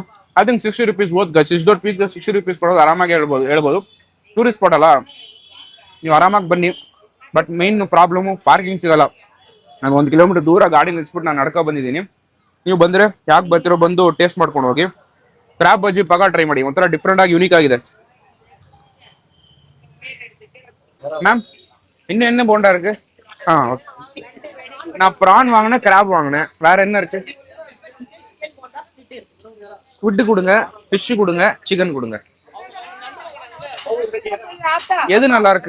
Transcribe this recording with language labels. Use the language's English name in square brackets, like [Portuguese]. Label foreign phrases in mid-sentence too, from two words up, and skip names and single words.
[Kannada] ಅದಕ್ಕೆ 60 rupees ಓದ್ ಗೈಸ್. ಇಷ್ಟು ದೊಡ್ಡ ಪೀಸ್ಗೆ 60 rupees ಕೊಡೋದು ಆರಾಮಾಗಿ ಹೇಳ್ಬೋದು. [English] tourist spot [Kannada] ಅಲ್ಲ, ನೀವು ಆರಾಮಾಗಿ ಬನ್ನಿ. [English] but main problem parking [Kannada] ಸಿಗಲ್ಲ. ನಾನು 1 kilometer ದೂರ ಗಾಡಿ ನಿಲ್ಸ್ಬಿಟ್ಟು ನಾನು ನಡ್ಕೊ ಬಂದಿದ್ದೀನಿ. ನೀವು ಬಂದ್ರೆ ಯಾಕೆ ಬರ್ತಿರೋ, ಬಂದು ಟೇಸ್ಟ್ ಮಾಡ್ಕೊಂಡು ಹೋಗಿ. ಕ್ರಾಬ್ ಬಜ್ಜಿ ಪಕ್ಕ ಟ್ರೈ ಮಾಡಿ, ಒಂಥರ ಡಿಫ್ರೆಂಟ್ ಆಗಿ ಯೂನಿಕ್ ಆಗಿದೆ. [Tamil] மேம் இன்னும் என்ன போண்டா இருக்கு? நான் ப்ரான் வாங்கினேன், கிராப் வாங்கினேன். வேற என்ன இருக்கு? ஸ்குவிட் கொடுங்க, ஃபிஷ் கொடுங்க, சிக்கன் கொடுங்க. எது நல்லா இருக்கு?